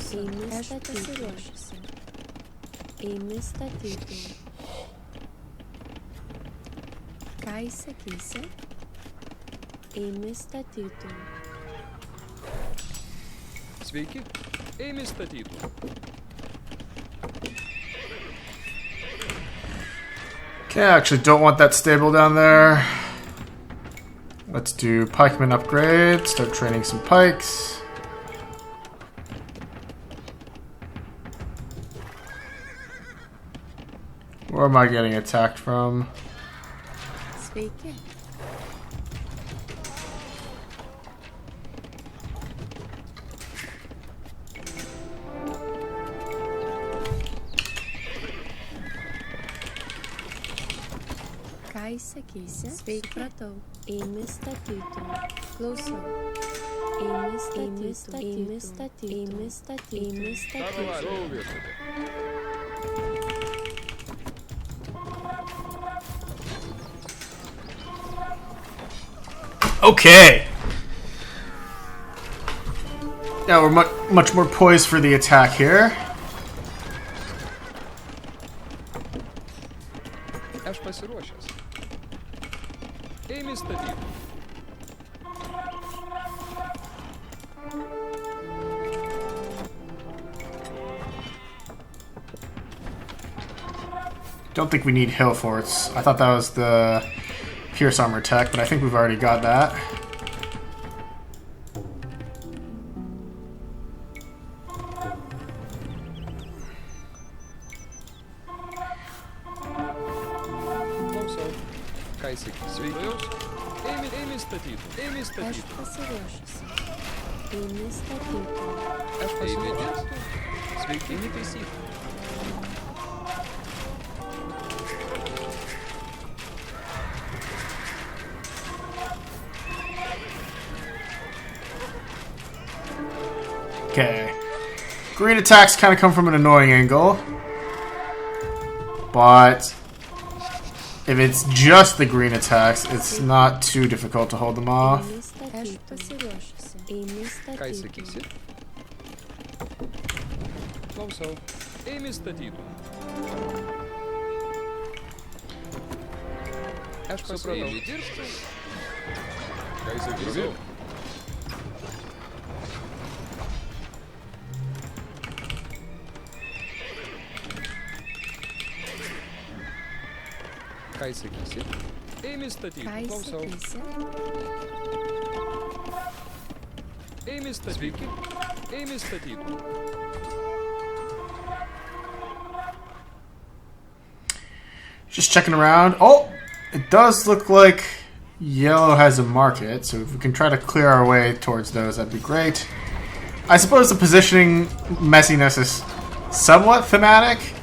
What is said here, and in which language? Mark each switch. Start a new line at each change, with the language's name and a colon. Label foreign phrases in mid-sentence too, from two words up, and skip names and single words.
Lithuanian: Eimi pasiruošusi. Eimi statyti. Ką įsakysi? Eimi statyti. Sveiki. Eimi statyti.
English: Okay, I actually don't want that stable down there. Let's do pikeman upgrade. Start training some pikes. Where am I getting attacked from?
Lithuanian: Sveiki. Ką įsakysi? Supratau. Eimi statyti. Klausau. Eimi statyti. Eimi statyti. Eimi statyti. Eimi statyti. Prašau viešpatį.
English: Okay. Now we're much more poised for the attack here.
Lithuanian: Aš pasiruošęs. Eimi statyti.
English: Don't think we need hill forts. I thought that was the pierce armor tech, but I think we've already got that.
Lithuanian: Klausau. Ką sakysi? Sveiki. Eimi statyti. Eimi Aš statyti. pasiruošusi. Eimi statyti. Aš pasiruošęs. Sveiki. Eimi taisyti.
English: Okay. Green attacks kind of come from an annoying angle. But if it's just the green attacks, it's not too difficult to hold them off.
Lithuanian: Eimi statyti. Aš pasiruošusi. Eimi Ką statyti. sakysi? Klausau. Eimi statyti. Aš supratau. Eimi dirbti. Ką sakysi? Ką sakysi? Eimi statyti. Ką Klausau. įsakysi? Eimi statyti. Eimi statyti.
English: Just checking around. Oh, it does look like yellow has a market, so if we can try to clear our way towards those, that'd be great. I suppose the positioning messiness is somewhat thematic.